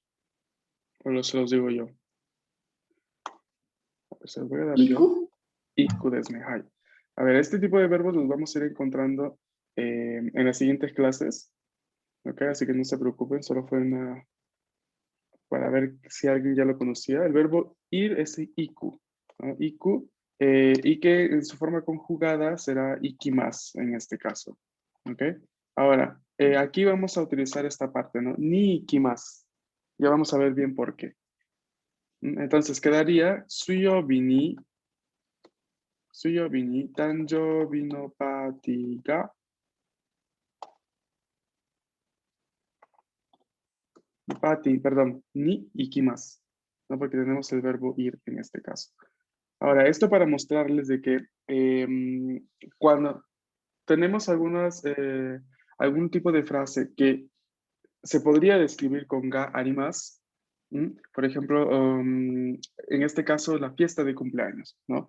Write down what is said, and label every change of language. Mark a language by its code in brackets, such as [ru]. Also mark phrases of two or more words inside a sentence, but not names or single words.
[es] ¿O se los digo yo? Pues se los voy a dar yo. Iku. [ja] 行くですね、はい. [es] A ver, este tipo de verbos los vamos a ir encontrando en las siguientes clases. ¿Ok? Así que no se preocupen, solo fue para ver si alguien ya lo conocía. El verbo ir es iku, ¿no? Iku, y que en su forma conjugada será ikimasu en este caso. ¿Ok? Ahora, aquí vamos a utilizar esta parte, ¿no? [ja] に行きます. [es] Ya vamos a ver bien por qué. Entonces quedaría [ja] 水曜日に誕生日のパーティーが [es] perdón, [ja] に行きます, [es] ¿no? Porque tenemos el verbo ir en este caso. Ahora, esto para mostrarles de que cuando tenemos algún tipo de frase que se podría describir con [ja] があります, [es] por ejemplo, en este caso, la fiesta de cumpleaños, ¿no?